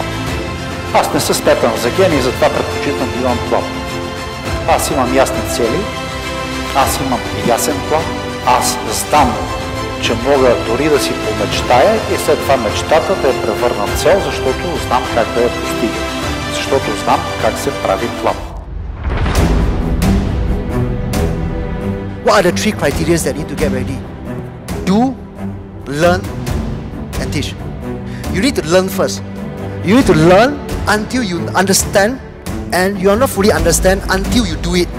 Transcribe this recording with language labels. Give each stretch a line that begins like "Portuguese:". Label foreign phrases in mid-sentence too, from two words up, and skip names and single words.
Bulgarian: Аз не се смятам за гений, затова предпочитам да имам план. Аз имам ясни цели, аз имам ясен план, аз знам, че мога дори да си помечтая и след това мечтата да я превърна в цел, защото знам как да я постига. Защото знам как се прави план.
English: What are the three criteria that need to get ready? Do, learn, and teach. You need to learn first. You need to learn until you understand, and you are not fully understand until you do it.